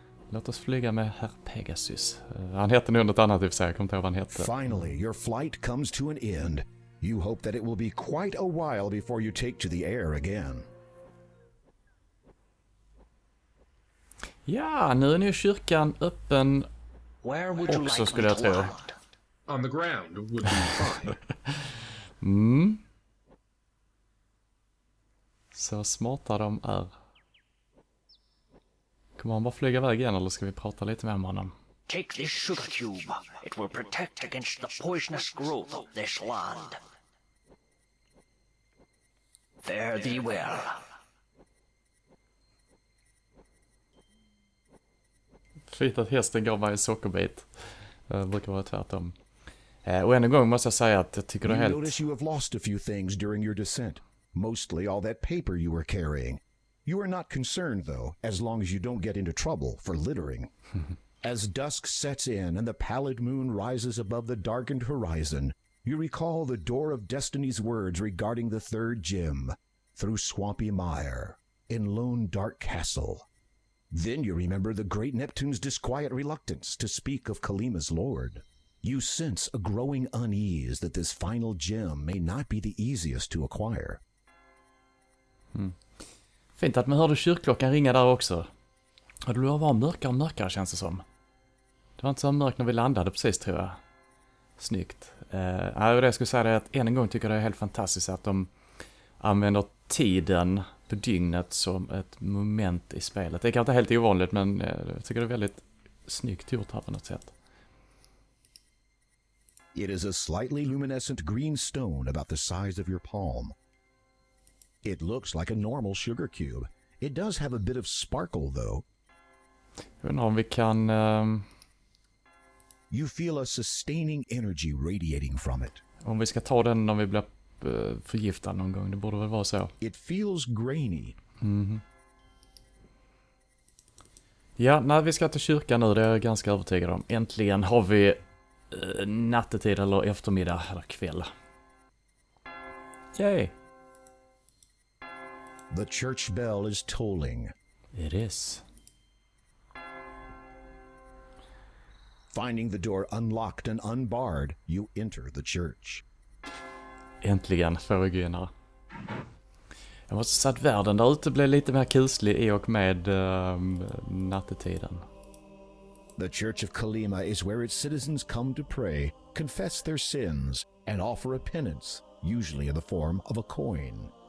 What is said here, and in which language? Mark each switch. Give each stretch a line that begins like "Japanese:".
Swedish: Låt oss flyga med herr Pegasus. Han heter nog något annat i och för sig. Jag kommer inte ihåg vad han heter.
English: Finally, your flight comes to an end. You hope that it will be quite a while before you take to the air again.
Swedish: Ja, nu är nu kyrkan öppen också skulle jag tro.
English: On the ground would be fine.
Swedish: Så smarta de är. Kommer han bara flyga iväg igen eller ska vi prata lite med honom?
English: Take this sugar cube. It will protect against the poisonous growth of this land. Fare thee well.
Swedish: Fint att hästen gav mig en sockerbit. Det brukar vara tvärtom. Och än en gång måste jag säga att jag tycker det är helt...
English: You notice you have lost a few things during your descent. Mostly all that paper you were carrying. You are not concerned, though, as long as you don't get into trouble for littering. As dusk sets in and the pallid moon rises above the darkened horizon, you recall the door of destiny's words regarding the third gem, through swampy mire, in lone dark castle. Then you remember the great Neptune's disquiet reluctance to speak of Kolyma's lord. You sense a growing unease that this final gem may not be the easiest to acquire.
Swedish: Fint att man hörde kyrkklockan ringa där också. Och det var mörkare och mörkare känns det som. Det var inte så mörkt när vi landade precis tror jag. Snyggt. Det jag skulle säga är att än en gång tycker jag det är helt fantastiskt att de använder tiden på dygnet som ett moment i spelet. Det är kanske inte helt ovanligt men jag tycker det är väldigt snyggt gjort här på något sätt.
English: It is a slightly luminescent green stone about the size of your palm. It looks like a normal sugar cube. It does have a bit of sparkle, though.
Swedish: Jag undrar om vi kan...
English: You feel a sustaining energy radiating from it.
Swedish: Om vi ska ta den om vi blir förgiftad någon gång. Det borde väl vara så.
English: It feels grainy.
Swedish: Ja, när vi ska till kyrkan nu, det är jag ganska övertygad om. Äntligen har vi nattetid eller eftermiddag eller kväll. Yay!
English: The church bell is tolling. It is. Finding the door unlocked and unbarred, you enter the church.
Swedish: Äntligen får vi gå in här. Jag måste säga att världen där ute blev lite mer kuslig i och med nattetiden.
English: The Church of Kolyma is where its citizens come to pray, confess their sins, and offer a penance, usually in the form of a coin.